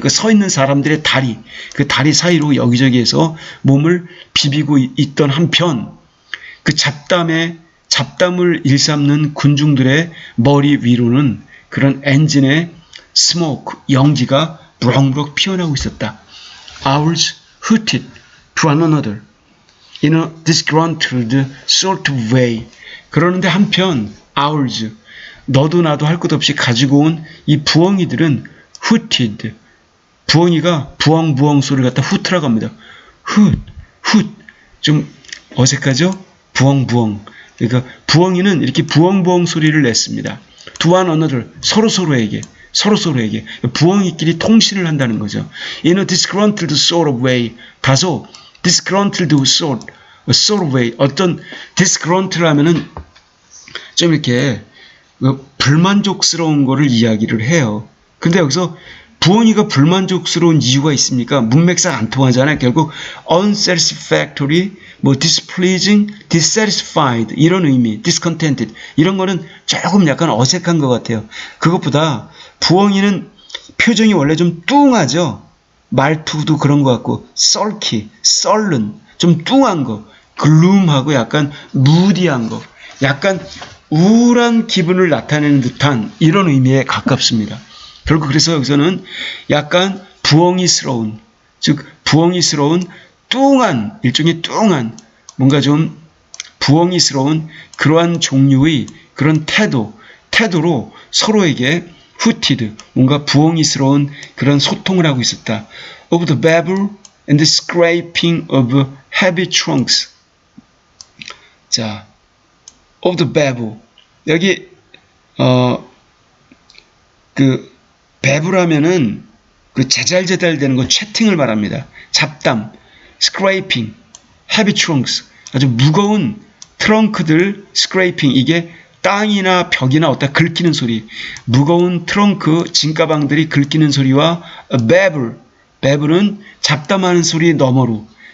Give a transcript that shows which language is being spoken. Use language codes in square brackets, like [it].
[ko] 그 서 있는 사람들의 다리, 그 다리 사이로 여기저기에서 몸을 비비고 있던 한편 그 잡담을 일삼는 군중들의 머리 위로는 그런 엔진의 스모크, 연기가 무럭무럭 피어나고 있었다. [en] Owls hooted to one another in a disgruntled sort of way. [ko] 그러는데 한편 owls, 너도 나도 할 것 없이 가지고 온 이 부엉이들은 hooted, 부엉이가 부엉부엉 소리를 갖다 후트라고 합니다. hoot, hoot, 좀 어색하죠? 부엉부엉. 그러니까 부엉이는 이렇게 부엉부엉 소리를 냈습니다. [en] To one another, [ko] 서로서로에게. 부엉이끼리 통신을 한다는 거죠. [en] In a disgruntled sort of way, 다소 disgruntled sort of way, 어떤 disgruntled [ko] 하면은 좀 이렇게 불만족스러운 거를 이야기를 해요. 근데 여기서 부엉이가 불만족스러운 이유가 있습니까? 문맥상 안 통하잖아요. 결국 unsatisfactory, displeasing, dissatisfied 이런 의미, discontented 이런 거는 조금 약간 어색한 것 같아요. 그것보다 부엉이는 표정이 원래 좀 뚱하죠. 말투도 그런 것 같고 sulky, sullen, 좀 뚱한 거, gloom하고 약간 moodi한 거, 약간 우울한 기분을 나타내는 듯한 이런 의미에 가깝습니다. 결국 그래서 여기서는 약간 부엉이스러운, 즉 부엉이스러운 뚱한, 일종의 뚱한, 뭔가 좀 부엉이스러운 그러한 종류의 그런 태도로 서로에게 hooted, 뭔가 부엉이스러운 그런 소통을 하고 있었다. [en] Of the babble and the scraping of heavy trunks. 자, of the babble. [ko] 여기 babble 그 제잘제잘 되는 건 채팅을 말합니다. [en] 잡담, scraping, heavy trunks. [ko] 아주 무거운 트렁크들 scraping, 이게 땅이나 벽이나 어디다 긁히는 소리, 무거운 트렁크 짐가방들이 긁히는 소리와 babble은 잡담하는 소리 너머로.